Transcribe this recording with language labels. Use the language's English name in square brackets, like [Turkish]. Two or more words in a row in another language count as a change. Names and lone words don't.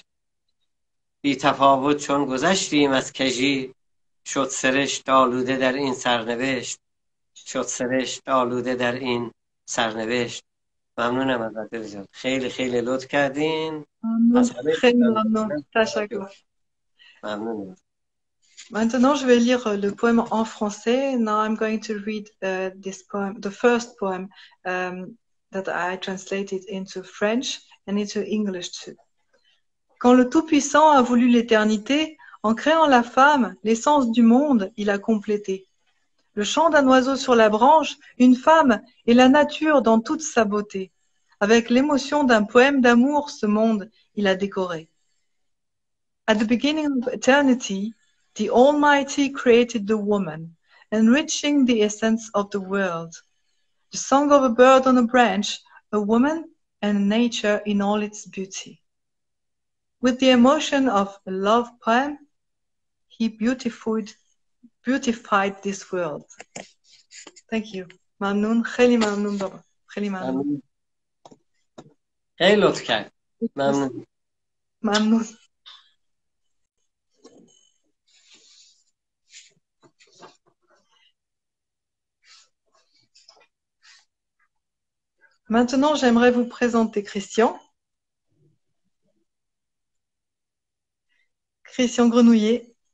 [Persian] بی تفاوت چون گذشتیم از کژی، شد سرشت آلوده در این سرنوشت، شد سرشت آلوده در این سرنوشت. ممنونم از عزیزان، خیلی خیلی لطف کردین. خیلی ممنون. تشکر. ممنونم. [French] Maintenant, je vais lire le poème en français. [English] Now I'm going to read this poem, the first poem that I translated into French and into English too. [French] Quand le Tout-Puissant a voulu l'éternité, en créant la femme, l'essence du monde, il a complété. Le chant d'un oiseau sur la branche, une femme et la nature dans toute sa beauté. Avec l'émotion d'un poème d'amour, ce monde, il a décoré. [English] At the beginning of eternity, the Almighty created the woman, enriching the essence of the world. The song of a bird on a branch, a woman, and nature in all its beauty. With the emotion of a love poem, he beautified this world. Thank you. [Persian] ممنون. خیلی ممنون بابا. خیلی ممنون. خیلی لطف کرد. ممنون. ممنون. [French] Maintenant, j'aimerais vous présenter Christian. Christian Grenouillet.